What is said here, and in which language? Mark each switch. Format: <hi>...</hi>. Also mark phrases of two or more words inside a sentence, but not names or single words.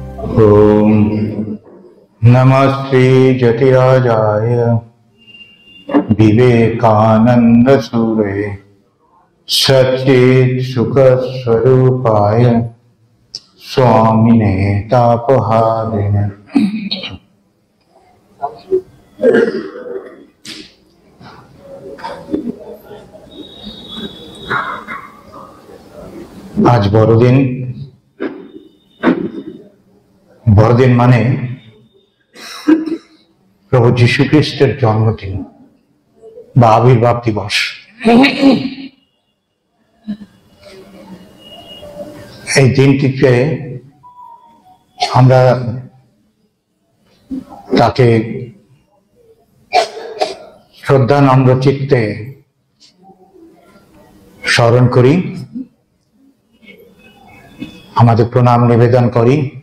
<sa>ओम नमः श्री जतिराजाय विवेकानंद सूरे सच्चित् सुख स्वरूपाय स्वामिने तापहारिणे।</sa> <bn>আজ বড়দিন। বড়দিন মানে প্রভু যীশু খ্রিস্টের জন্মদিন বা আবির্ভাব দিবস। এই দিনটিতে আমরা তাকে শ্রদ্ধা নম্র চিত্তে স্মরণ করি, আমাদের প্রণাম নিবেদন করি।</bn>